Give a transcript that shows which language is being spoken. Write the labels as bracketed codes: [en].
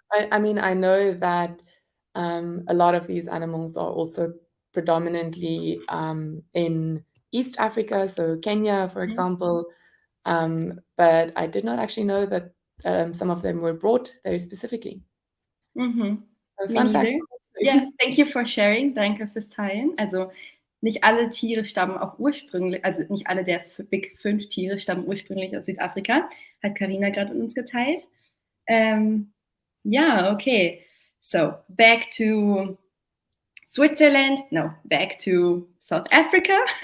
[en] I mean, I know that a lot of these animals are also predominantly in East Africa, so Kenya, for example. But I did not actually know that some of them were brought there specifically. Fun fact. Yeah, thank you for sharing. [de] Danke fürs Teilen. Also nicht alle Tiere stammen auch ursprünglich, also nicht alle der Big 5 Tiere stammen ursprünglich aus Südafrika, hat Karina gerade mit uns geteilt. [en] Yeah, okay. So back to Switzerland, no, back to South Africa.